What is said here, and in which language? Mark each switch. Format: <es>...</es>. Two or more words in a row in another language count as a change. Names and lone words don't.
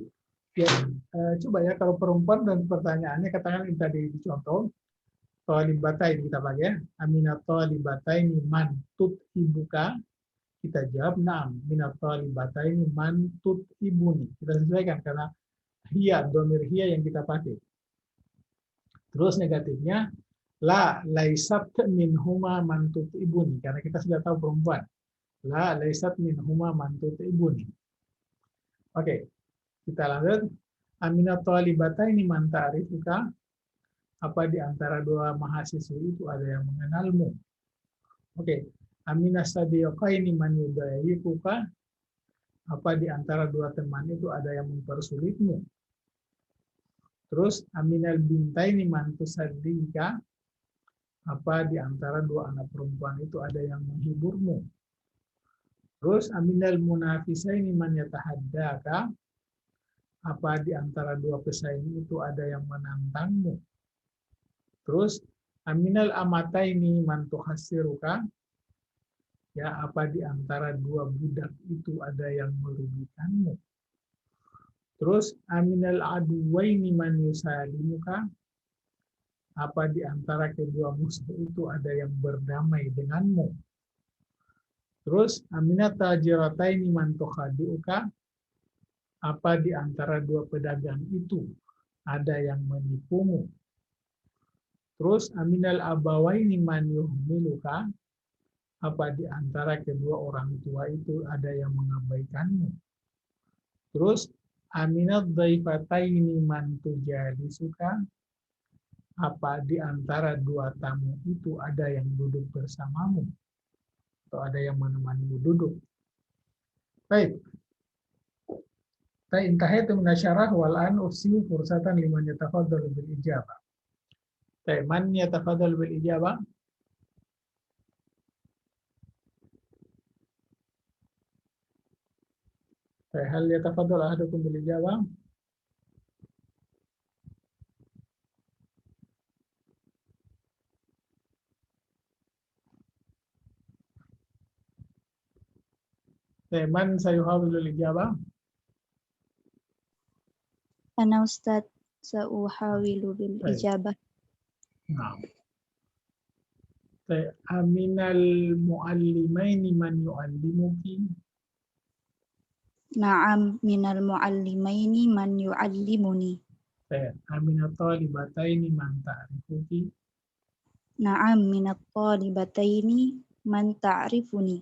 <id>Ya, coba ya kalau perempuan dan pertanyaannya katakan ini tadi dicontoh talibataini kita pakai ya.</id> <ar>أمن الطالبتين من تتعبك,</ar> <id>kita jawab</id> <ar>نعم من الطالبتين من تتعبني.</ar> <id>Kita sesuaikan karena</id> <ar>هي، ضمير هي</ar> <id>yang kita pakai. Terus negatifnya</id> <ar>لا ليست منهما من تتعبني,</ar> <id>karena kita sudah tahu perempuan.</id> <ar>لا ليست منهما من تتعبني.</ar> <id>Oke, kita lanjut.</id> <ar>أمن الطالبتين من تعرفك,</ar> <id>apa di antara dua mahasiswa itu ada yang mengenalmu. Oke,</id> <ar>أمن الصديقين من يضايقك,</ar> <id>apa di antara dua teman itu ada yang mempersulitmu.</id> <ar>Terus أمن البنتين من تصدقك,</ar> <id>apa di antara dua anak perempuan itu ada yang menghiburmu.</id> <ar>Terus أمن المنافسين من يتحداك,</ar> <id>apa di antara dua pesaing itu ada yang menantangmu.</id> <ar>Terus أمن الأمتين من تخسرك,</ar> <id>ya apa di antara dua budak itu ada yang merugikanmu.</id> <ar>Terus أمن العدوين من يسالمك,</ar> <id>apa di antara kedua musuh itu ada yang berdamai denganmu.</id> <ar>Terus أمن التاجرتين من تخادعك,</ar> <id>apa di antara dua pedagang itu ada yang menipumu.</id> <ar>Terus أمن الأبوين من يهملك,</ar> <id>apa di antara kedua orang tua itu ada yang mengabaikanmu.</id> <ar>Terus أمن الضيفتين من تجالسك,</ar> <id>apa di antara dua tamu itu ada yang duduk bersamamu atau ada yang menemanimu duduk. Baik.</id> <ar>انتهيت من الشرح والآن أعطي فرصة لمن يتفضل بالإجابة. من يتفضل بالإجابة؟ هل يتفضل أحدكم بالإجابة? من سيحاول الإجابة? أنا أستاذ سأحاول بالإجابة.</ar> <id>Nah.</id> <ar>أمن المعلمين من يعلمك? نعم من المعلمين من يعلمني. أمن الطالبتين من تعرفك? نعم من الطالبتين من تعرفني.</ar>